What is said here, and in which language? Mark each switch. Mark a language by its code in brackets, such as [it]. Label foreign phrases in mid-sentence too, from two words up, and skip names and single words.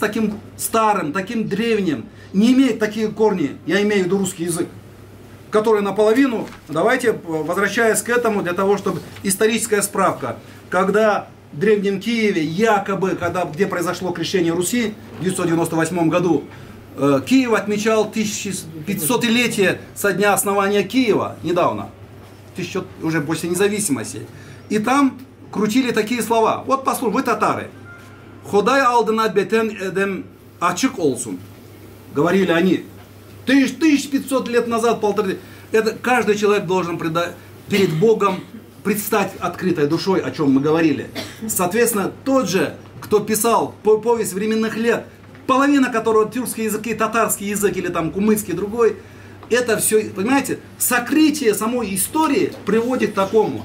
[ru] таким старым, таким древним, не имеет такие корни, я имею в виду русский язык, который наполовину, давайте, возвращаясь к этому, для того, чтобы историческая справка, когда в Древнем Киеве, якобы, где произошло крещение Руси в 998 году, Киев отмечал 1500-летие со дня основания Киева, недавно, уже после независимости. И там крутили такие слова. Вот послушайте, вы татары. [tt] Ходай алдына бетен эдем ачык олсун. [ru] Говорили они. 1500 лет назад, это каждый человек должен перед Богом предстать открытой душой, о чем мы говорили. Соответственно, тот же, кто писал повесть временных лет, половина которого тюркский язык, татарский язык или там кумыкский другой, это все, понимаете, сокрытие самой истории приводит к такому.